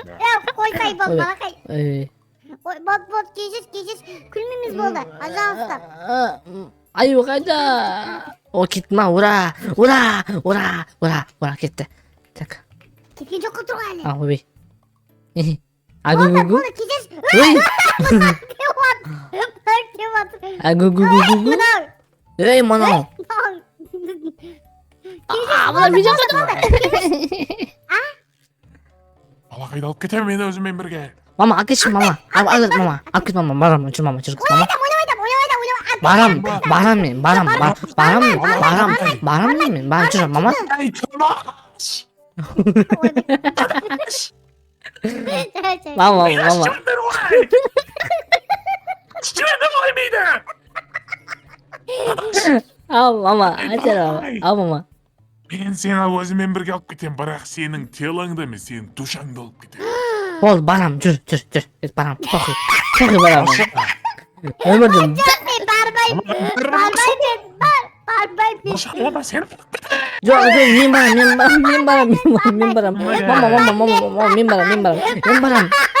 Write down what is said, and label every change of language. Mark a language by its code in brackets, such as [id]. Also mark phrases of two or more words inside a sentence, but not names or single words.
[kk] Қойсай бол, балақай. ой. Бот, кешір. Күлмеміз болды. Пожалуйста. Аю қайда? О, кетті ма? Ура! Кетті. Так. Кеткен жоқ қылтыр ғой әлі. Ойбай. Агу-гу-гу. Кешір. Ой! Агу-гу-гу-гу. Мынау. Ей, мынау. Мына видео Балақайды алып кетемін мен өзімен бірге. Мама, алып кетші, мама. Алып кет, мама. Барам, жүр, мама, жүр, мама. Барам мен, барам мен, барам жүр мама. [tr] Ey Tümaş. [kk] Мама. [tr] Şunları vay. Şunları vay mıydı? [kk] Ал мама, ал мама. [tr] Ben seni [kk] өзіммен бірге алып кетем, бірақ сенің телаңды емес, сенің душаңды алып кетем. Бол барам, жүр. Барам. Тоқи барам. Өмірдің [tr] Ona sen [kk] жоқ, мен барам. Мама, мен барам.